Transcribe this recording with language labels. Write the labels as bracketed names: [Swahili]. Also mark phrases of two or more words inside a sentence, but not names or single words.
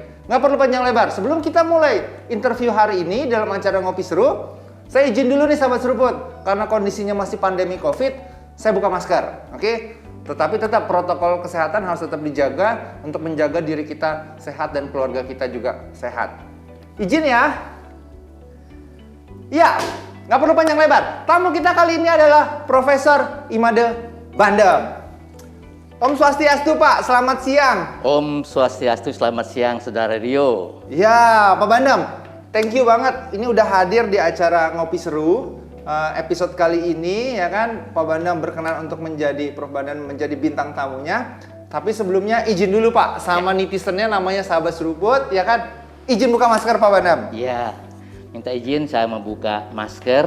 [Indonesian] Nggak perlu panjang lebar. Sebelum kita mulai interview hari ini dalam acara Ngopi Seru, saya izin dulu nih sahabat seruput, karena kondisinya masih pandemi COVID, saya buka masker, oke? Tetapi tetap protokol kesehatan harus tetap dijaga untuk menjaga diri kita sehat dan keluarga kita juga sehat. Izin ya. Ya, nggak perlu panjang lebar. Tamu kita kali ini adalah Profesor Imade Bandem. [Sanskrit] Om Swastiastu [Indonesian] Pak, selamat siang. [Sanskrit] Om Swastiastu, [Indonesian] selamat siang Saudara Rio. Ya, Pak Bandem, [English] thank you banget. [Indonesian] Ini udah hadir di acara Ngopi Seru. Episode kali ini ya kan Pak Bandem berkenan untuk menjadi Prof Bandem menjadi bintang tamunya. Tapi sebelumnya izin dulu Pak sama netizennya, namanya sahabat seruput ya kan. Izin buka masker Pak Bandem. Iya, minta izin saya membuka masker.